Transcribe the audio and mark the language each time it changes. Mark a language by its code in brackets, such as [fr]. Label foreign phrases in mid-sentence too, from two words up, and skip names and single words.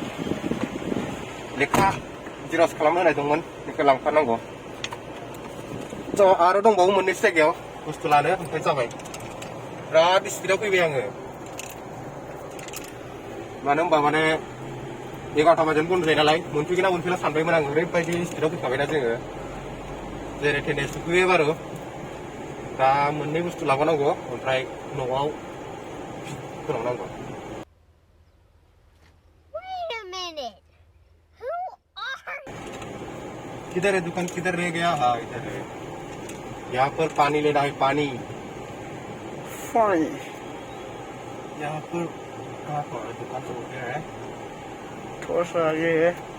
[brx] लेखा जिर'स खालामनो होनाय दंमोन बेखौ लांफानांगौ आरो दंबावो मोननैसो जायगायाव बुस्थु लानो ओमफ्राय जाबाय बिराद स्पिडआव फैबाय आङो मानो होनबा माने 11टा बाजियावनो बन्द जायो नालाय मोनफैगोन ना मोनफैला सानबायमोन आं ओरैबायदि स्पिडआव फैखाबायना जोङो जेरै थेने सफैबाय बारु दा मोननै बुस्थु लाबोनांगौ ओमफ्राय न'आव फोनांनांगौ [en] Wait a minute. Who are [hi] किधर है दुकान किधर रह गया हाँ इधर है यहाँ पर पानी लेना है पानी [en] Fine. [hi] यहाँ पर कहाँ पर है दुकान तो क्या है थोड़ा सा आगे है